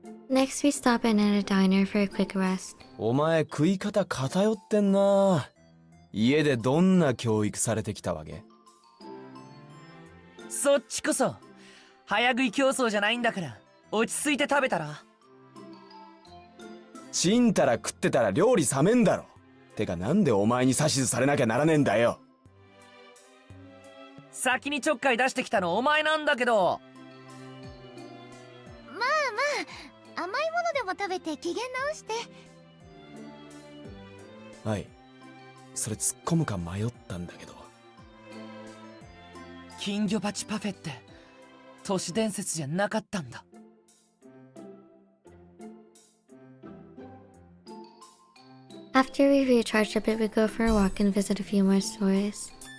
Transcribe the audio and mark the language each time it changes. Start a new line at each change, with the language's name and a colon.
English: Next, we stop in at a diner for a quick rest.
Japanese: お前食い方偏ってんな。家でどんな教育されてきたわけ？そっちこそ早食い競争じゃないんだから、落ち着いて食べたら。ちんたら食ってたら料理冷めんだろ。てかなんでお前に指図されなきゃならねえんだよ。先にちょっかい出してきたのお前なんだけど。まあまあ、甘いものでも食べて機嫌直して。はい、それ突っ込むか迷ったんだけど。金魚鉢パフェって都市伝説じゃなかったんだ。
English: After we recharge a bit, we go for a walk and visit a few more stores.